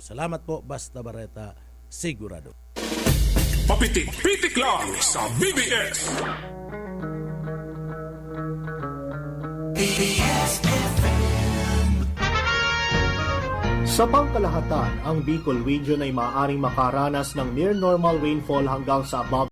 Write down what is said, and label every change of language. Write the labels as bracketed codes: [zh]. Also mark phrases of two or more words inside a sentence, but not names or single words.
[bik] Salamat po, Basta Barreta, sigurado. Papitik-pitik lang sa BBS. [tl] Sa pangkalahatan, ang Bicol Region ay maaaring makaranas ng [en] near normal rainfall [tl] hanggang sa above